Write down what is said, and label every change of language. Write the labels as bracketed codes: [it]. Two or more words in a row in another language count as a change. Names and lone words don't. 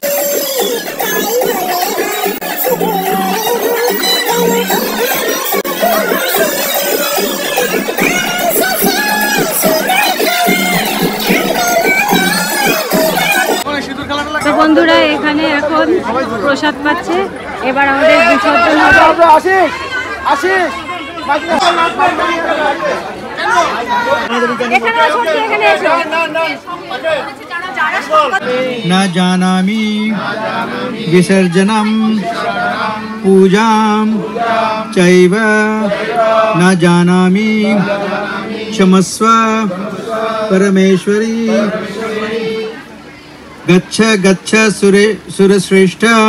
[bn] তো বন্ধুরা এখানে এখন প্রসাদ পাচ্ছে, এবার আমাদের বিসর্জন হবে। [sa] न जानामि विसर्जनं पूजां चैव न जानामि क्षमस्व परमेश्वरी गच्छ गच्छ सुरश्रेष्ठ।